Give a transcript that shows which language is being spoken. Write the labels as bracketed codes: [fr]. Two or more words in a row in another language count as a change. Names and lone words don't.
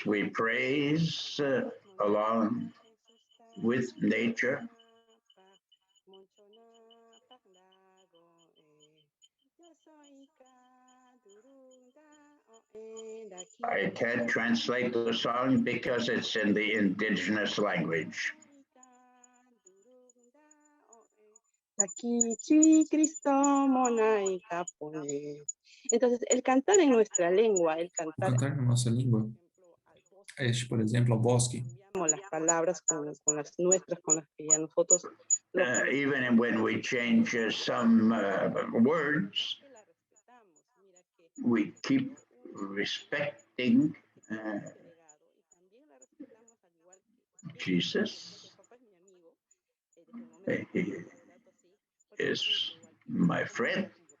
[en] We praise along with nature. I can't translate the song because it's in the indigenous language. [es] Entonces, el cantar en nuestra lengua, el [pt] O cantar na nossa língua é este, por exemplo, ao bosque. [es] las palabras con las nuestras, con las que ya nosotros [en] even when we change some words, we keep respecting Jesus. He is my friend.